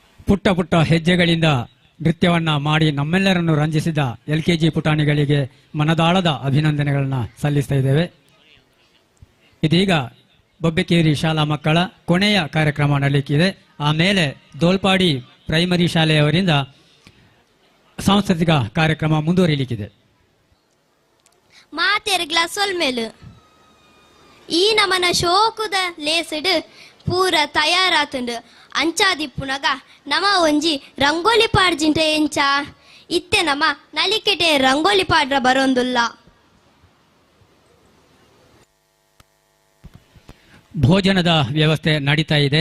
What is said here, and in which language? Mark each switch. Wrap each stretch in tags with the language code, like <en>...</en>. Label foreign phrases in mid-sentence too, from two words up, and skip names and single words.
<kn>ಪುಟ್ಟ ಪುಟ್ಟ ಹೆಜ್ಜೆಗಳಿಂದ ನೃತ್ಯವನ್ನ ಮಾಡಿ ನಮ್ಮೆಲ್ಲರನ್ನು ರಂಜಿಸಿದ LKG ಪುಟಾಣಿಗಳಿಗೆ ಮನದಾಳದ ಅಭಿನಂದನೆಗಳನ್ನ ಸಲ್ಲಿಸ್ತಾ ಇದ್ದೇವೆ. ಇದೀಗ ಬೊಬ್ಬೆಕೇರಿ ಶಾಲಾ ಮಕ್ಕಳ ಕೊನೆಯ ಕಾರ್ಯಕ್ರಮ ನಡೆಯಲಿಕ್ಕಿದೆ. ಆಮೇಲೆ ದೋಲ್ಪಾಡಿ ಪ್ರೈಮರಿ ಶಾಲೆಯವರಿಂದ ಸಾಂಸ್ಕೃತಿಕ ಕಾರ್ಯಕ್ರಮ ಮುಂದುವರಿಯಲಿಕ್ಕಿದೆ.</kn> <tcy>ಮಾತೆರ್ಗ್ಲ ಸೊಲ್ಮೆಲು ಈ ನಮನ ಶೋಕುದ ಲೇಸಡ್ ಪೂರ ತಯಾರಾತುಂಡು ಅಂಚಾದಿಪ್ಪುನಗ ನಮ ಒಂಜಿ ರಂಗೋಲಿ ಪಾಡ್ಜಿಂಟ ಎಂಚ ಇತ್ತೆ ನಮ ನಲಿಕೆಟೆ ರಂಗೋಲಿ ಪಾಡ್ರ ಬರೋಂದುಲ್ಲ.</tcy> <kn>ಭೋಜನದ ವ್ಯವಸ್ಥೆ ನಡೀತಾ ಇದೆ.</kn>